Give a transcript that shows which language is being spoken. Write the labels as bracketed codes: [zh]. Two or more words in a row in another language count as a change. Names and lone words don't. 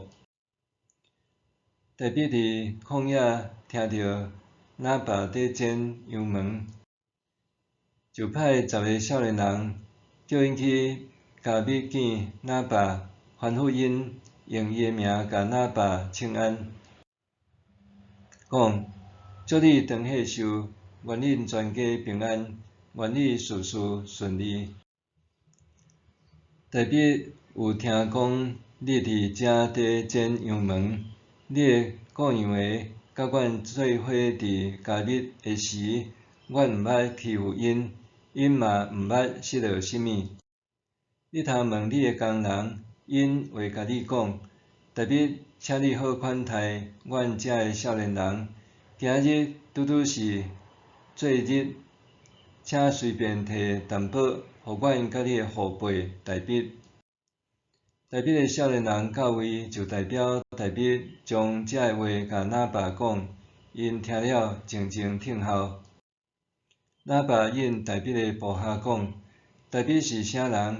[nan] 大卫伫旷野听到拿巴在剪羊毛，就派10个少年人，叫因去加密见拿巴，吩咐因用伊的名甲拿巴请安，讲：祝你长岁寿，愿恁全家平安，愿你事事顺利。大卫有听讲你伫遮底剪羊毛，你的雇羊的甲阮做伙伫加密的时，阮毋捌欺负因，因嘛毋捌失落啥物。你通问你的工人，因会甲你讲。大卫，请你好款待阮遮的少年人，今日拄拄是做日，请随便摕淡薄，互阮甲你的后辈大卫。大卫的少年人到位，就代表大卫将这个话甲拿巴讲，因听了静静听候。拿巴应大卫的部下讲：大卫是啥人？